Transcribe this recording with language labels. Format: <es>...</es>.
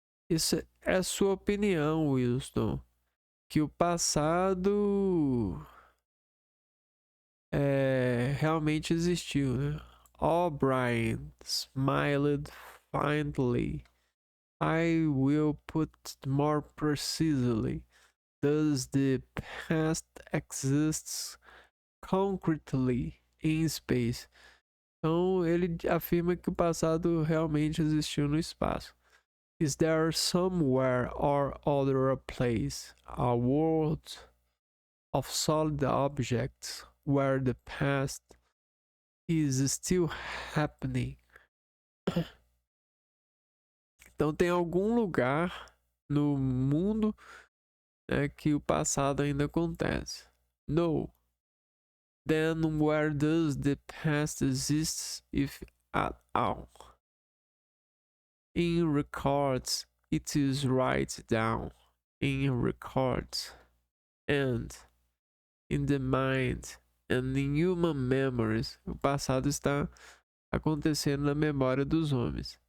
<pt>Isso é sua opinião, Winston, que o passado realmente existiu, né?</pt> <en>O'Brien smiled defiantly. I will put more precisely. Does the past exist concretely in space?</en> <pt>Então ele afirma que o passado realmente existiu no espaço.</pt> <en>Is there somewhere or other a place, a world of solid objects where the past is still happening?</en> <pt>Então tem algum lugar no mundo, né, que o passado ainda acontece.</pt> <en>No. Then where does the past exist, if at all? In records, it is right down. In records, and in the mind, and in human memories.</en> <pt>O passado está acontecendo na memória dos homens.</pt>